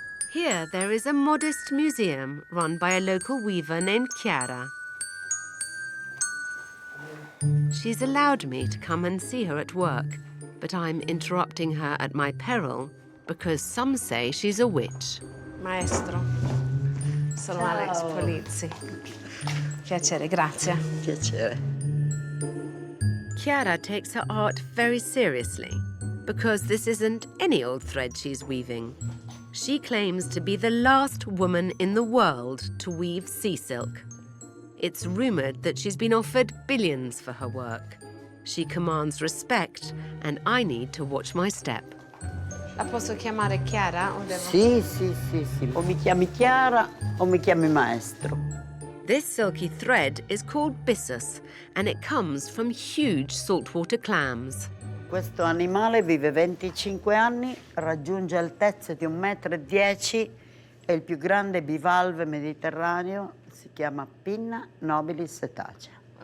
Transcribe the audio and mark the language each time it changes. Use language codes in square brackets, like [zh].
[en] Here, there is a modest museum run by a local weaver named Chiara. She's allowed me to come and see her at work, but I'm interrupting her at my peril because some say she's a witch. [it] Maestro, sono Alex Polizzi. Piacere, grazie. Piacere. [en] Chiara takes her art very seriously because this isn't any old thread she's weaving. She claims to be the last woman in the world to weave sea silk. It's rumored that she's been offered billions for her work. She commands respect, and I need to watch my step. [it] La posso chiamare Chiara o devo... Sì. O mi chiami Chiara o mi chiami Maestro. [en] This silky thread is called byssus, and it comes from huge saltwater clams. [it] Questo animale vive 25 anni, raggiunge altezze di 1,10 m, è il più grande bivalve mediterraneo, si chiama Pinna nobilis cetacea.